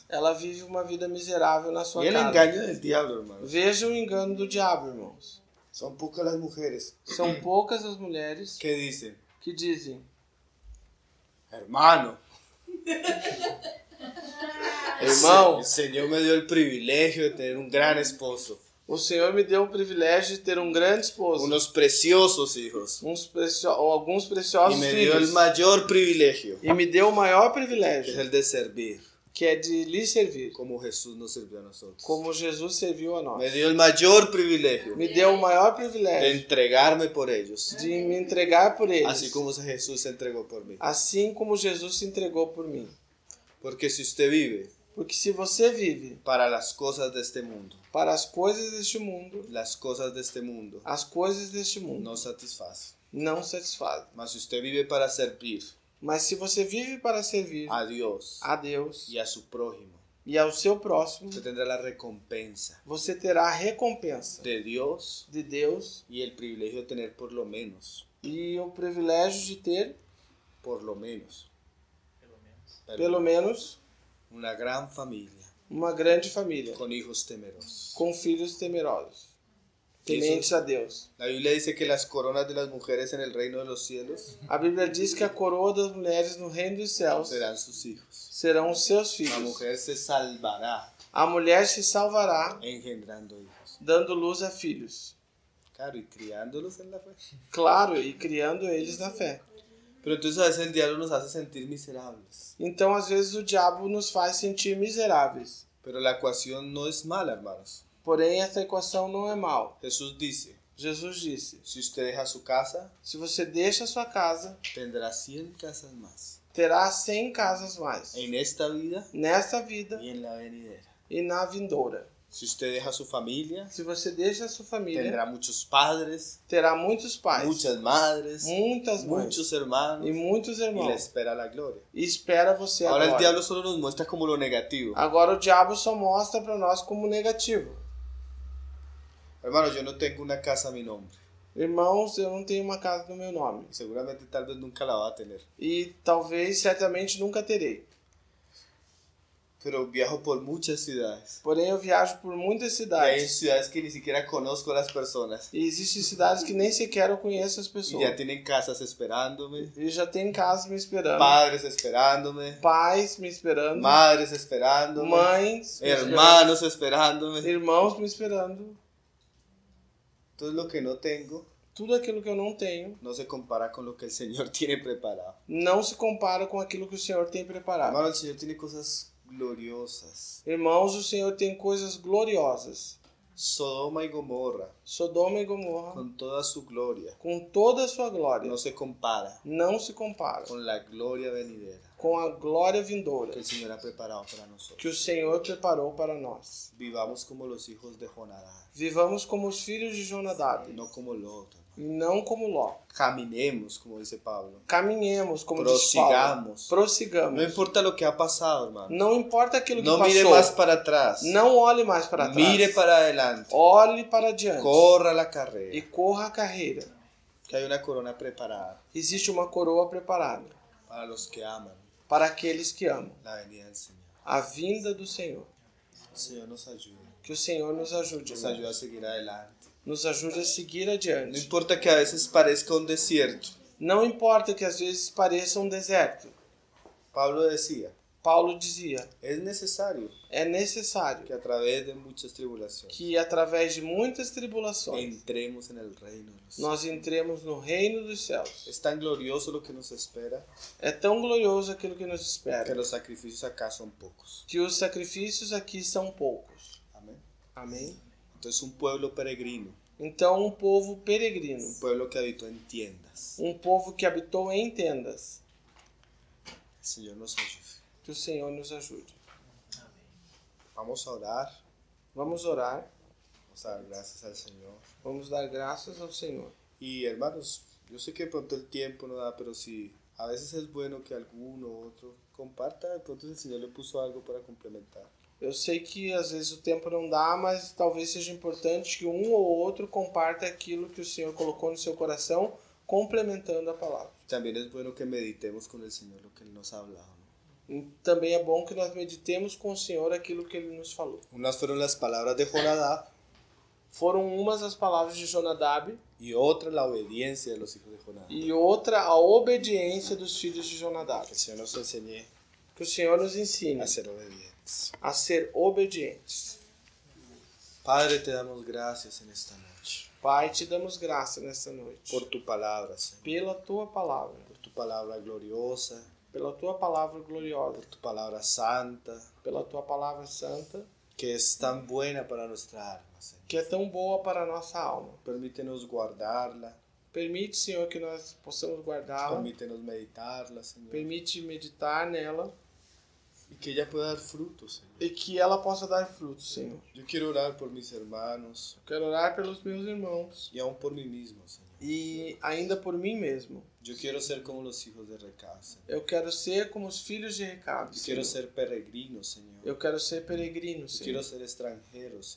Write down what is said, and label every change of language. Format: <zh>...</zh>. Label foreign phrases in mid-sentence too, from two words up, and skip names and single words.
<pt>ela vive uma vida miserável na sua</pt> <es>Y el</es> <pt>casa.</pt> <es>engaño del diablo, hermano.</es> <pt>Veja o engano do diabo, irmãos.</pt> <es>Son pocas las mujeres</es> <pt>São poucas as mulheres</pt> <es>que dicen,</es> <pt>que dizem:</pt> <es>hermano,</es> <pt>irmão,</pt> <es>el Señor me dio el privilegio de tener un gran esposo,</es> <pt>o Senhor me deu o privilégio de ter um grande esposo,</pt> <es>unos preciosos hijos,</es> <pt>alguns</pt> <es>y</es> <pt>preciosos</pt> <es>me dio el</es> <pt>filhos,</pt> <es>mayor privilegio,</es> <pt>e me deu o maior</pt> <es>que es</es> <pt>privilégio,</pt> <es>el de servir,</es> <pt>que é de lhe servir,</pt> <es>como Jesús nos sirvió a nosotros.</es> <pt>como Jesus serviu a nós.</pt> <es>Me dio el mayor privilegio</es> <pt>Me deu o maior</pt> <es>de</es> <pt>privilégio</pt> <es>entregarme por ellos,</es> <pt>de me entregar por eles,</pt> <es>así como Jesús se entregó por mí.</es> <pt>assim como Jesus se entregou por mim.</pt> <es>Porque si usted vive</es> <pt>Porque se você vive</pt> <es>para las cosas de este mundo,</es> <pt>para as coisas deste mundo,</pt> <es>las cosas de este mundo</es> <pt>as coisas deste mundo</pt> <es>no satisfacen.</es> <pt>não satisfazem.</pt> <es>Mas si usted vive para servir</es> <pt>Mas se você vive para servir</pt> <es>a Dios</es> <pt>a Deus</pt> <es>y a su prójimo,</es> <pt>e ao seu próximo,</pt> <es>usted tendrá la recompensa</es> <pt>você terá a recompensa</pt> <es>de Dios</es> <pt>de Deus</pt> <es>y el privilegio de tener por lo menos,</es> <pt>e o privilégio de ter, pelo menos, pelo menos,</pt> <es>una gran familia</es> <pt>uma grande família,</pt> <es>con hijos temerosos.</es> <pt>com filhos temerosos, tementes a Deus.</pt> <es>La Biblia dice que las coronas de las mujeres en el reino de los cielos</es> <pt>A Bíblia diz que a coroa das mulheres no reino dos céus</pt> <es>serán sus hijos.</es> <pt>serão os seus</pt> <es>La</es> <pt>filhos.</pt> <es>mujer se salvará</es> <pt>A mulher se salvará</pt> <es>engendrando hijos.</es> <pt>dando luz a filhos.</pt> <es>Claro, y criándolos en la fe.</es> <pt>Claro, e criando eles na fé.</pt> <es>Pero entonces a veces el diablo nos hace sentir miserables.</es> <pt>Então, às vezes, o diabo nos faz sentir miseráveis.</pt> <es>Pero la ecuación no es mala, hermanos.</es> <pt>Porém, essa equação não é mal.</pt> <es>Jesús dice,</es> <pt>Jesus disse,</pt> <es>si usted deja su casa,</es> <pt>se você deixa a sua casa,</pt> <es>tendrá 100 casas más.</es> <pt>terá 100 casas mais.</pt> <es>En esta vida</es> <pt>Nesta vida</pt> <es>y en la venidera.</es> <pt>e na vindoura.</pt> <es>Si usted deja su familia,</es> <pt>Se você deixa a sua família,</pt> <es>tendrá muchos padres,</es> <pt>terá muitos pais,</pt> <es>muchas madres,</es> <pt>muitas mães</pt> <es>muchos hermanos</es> <pt>e muitos</pt> <es>y le</es> <pt>irmãos.</pt> <es>espera la gloria.</es> <pt>E espera você</pt> <es>Ahora el</es> <pt>agora.</pt> <es>diablo solo nos muestra como lo negativo.</es> <pt>Agora o diabo só mostra para nós como negativo.</pt> <es>Hermano, yo no tengo una casa a mi nombre.</es> <pt>Irmãos, eu não tenho uma casa no meu nome.</pt> <es>Y seguramente tal vez nunca la va a tener.</es> <pt>E talvez, certamente, nunca terei.</pt> <es>Pero viajo por muchas ciudades.</es> <pt>Porém, eu viajo por muitas</pt> <es>Y hay</es> <pt>cidades.</pt> <es>ciudades que ni siquiera conozco a las personas.</es> <pt>E existem cidades que nem sequer eu conheço as</pt> <es>Y</es> <pt>pessoas.</pt> <es>ya tienen casas esperándome,</es> <pt>E já tem casas me esperando.</pt> <es>padres esperándome,</es> <pt>Pais me esperando.</pt> <es>madres esperándome,</es> <pt>Mães me</pt> <es>hermanos esperándome.</es> <pt>esperando. Irmãos me esperando.</pt> <es>Entonces lo que no tengo</es> <pt>Tudo aquilo que eu não tenho</pt> <es>no se compara con lo que el Señor tiene preparado.</es> <pt>não se compara com aquilo que o Senhor tem preparado.</pt> <es>Hermano, el Señor tiene cosas gloriosas.</es> <pt>Irmãos, o Senhor tem coisas gloriosas.</pt> <es>Sodoma y Gomorra,</es> <pt>Sodoma e Gomorra,</pt> <es>con toda su gloria,</es> <pt>com toda a sua glória,</pt> <es>no se compara</es> <pt>não se compara</pt> <es>con la gloria venidera</es> <pt>com a glória vindoura</pt> <es>que el Señor ha preparado para nosotros.</es> <pt>que o Senhor preparou para nós.</pt> <es>Vivamos como los hijos de Jonadab,</es> <pt>Vivamos como os filhos de Jonadab,</pt> <es>no como Lot.</es> <pt>e não como Ló.</pt> <es>Caminemos, como dice Pablo.</es> <pt>Caminhemos, como diz Paulo.</pt> <es>Prossigamos.</es> <pt>Prossigamos.</pt> <es>No importa lo que ha pasado, hermano.</es> <pt>Não importa aquilo que</pt> <es>No mire</es> <pt>passou.</pt> <es>más para atrás.</es> <pt>Não olhe mais para trás.</pt> <es>Mire para adelante.</es> <pt>Olhe para diante.</pt> <es>Corra la</es> <pt>E</pt> <es>carrera.</es> <pt>corra a carreira.</pt> <es>Que hay una corona preparada</es> <pt>Existe uma coroa preparada</pt> <es>para los que aman</es> <pt>para aqueles que amam</pt> <es>la venida del Señor.</es> <pt>a vinda do Senhor.</pt> <es>El Señor nos ayude.</es> <pt>Que o Senhor nos ajude.</pt> <es>Nos</es> <pt>irmãos.</pt> <es>ayuda a seguir adelante.</es> <pt>Nos ajude a seguir</pt> <es>No</es> <pt>adiante.</pt> <es>importa que a veces parezca un desierto.</es> <pt>Não importa que às vezes pareça um deserto.</pt> <es>Pablo decía,</es> <pt>Paulo dizia,</pt> <es>es necesario</es> <pt>é necessário</pt> <es>que a través de muchas tribulaciones</es> <pt>que através de muitas tribulações</pt> <es>entremos en el reino de los cielos.</es> <pt>nós entremos no reino dos céus.</pt> <es>Es tan glorioso lo que nos espera</es> <pt>É tão glorioso aquilo que nos</pt> <es>que</es> <pt>espera,</pt> <es>los sacrificios acá son pocos.</es> <pt>que os sacrifícios aqui são poucos.</pt> <es>Amén.</es> <pt>Amém?</pt> <es>Entonces un pueblo peregrino,</es> <pt>Então, um povo peregrino,</pt> <es>un pueblo que habitó en tiendas.</es> <pt>um povo que habitou em tendas,</pt> <es>El Señor nos ayude.</es> <pt>que o Senhor nos ajude.</pt> <es>Vamos a orar,</es> <pt>Vamos orar,</pt> <es>vamos a dar gracias al Señor.</es> <pt>vamos dar graças ao Senhor.</pt> <es>Y hermanos, yo sé que de pronto el tiempo no da, pero si a veces es bueno que alguno u otro comparta, de pronto el Señor le puso algo para complementar.</es> <pt>Eu sei que às vezes o tempo não dá, mas talvez seja importante que um ou outro comparta aquilo que o Senhor colocou no seu coração, complementando a palavra.</pt> <es>También es bueno que meditemos con el Señor lo que Él nos ha hablado, ¿no?</es> <pt>E também é bom que nós meditemos com o Senhor aquilo que Ele nos falou.</pt> <es>Unas fueron las palabras de Jonadab</es> <pt>Foram umas as palavras de Jonadab</pt> <es>y otra la obediencia de los hijos de Jonadab.</es> <pt>e outra a obediência dos filhos de Jonadab.</pt> <es>Que el Señor nos enseñe</es> <pt>Que o Senhor nos ensine</pt> <es>a ser obedientes.</es> <pt>a ser obedientes.</pt> <es>Padre, te damos gracias en esta noche</es> <pt>Pai, te damos graça nesta noite.</pt> <es>por tu palabra, Señor.</es> <pt>Pela tua palavra.</pt> <es>Por tu palabra gloriosa,</es> <pt>Pela tua palavra gloriosa.</pt> <es>por tu palabra santa,</es> <pt>Pela tua palavra santa.</pt> <es>que es tan buena para nuestra alma, Señor.</es> <pt>Que é tão boa para a nossa alma.</pt> <es>Permítenos guardarla,</es> <pt>Permite, Senhor, que nós possamos guardá-la.</pt> <es>permítenos meditarla, Señor,</es> <pt>Permite meditar nela.</pt> <es>y que ella pueda dar frutos, Señor.</es> <pt>E que ela possa dar frutos, Senhor.</pt> <es>Yo quiero orar por mis hermanos</es> <pt>Quero orar pelos meus irmãos.</pt> <es>y aún por mí mismo, Señor.</es> <pt>E ainda por mim mesmo.</pt> <es>Yo quiero ser como los hijos de Recab, Señor.</es> <pt>Eu quero ser como os filhos de Recabe,</pt> <es>Yo quiero</es> <pt>Senhor.</pt> <es>ser peregrino, Señor.</es> <pt>Eu quero ser peregrino,</pt> <es>Yo quiero</es> <pt>Senhor.</pt> <es>ser extranjero, Señor.</es>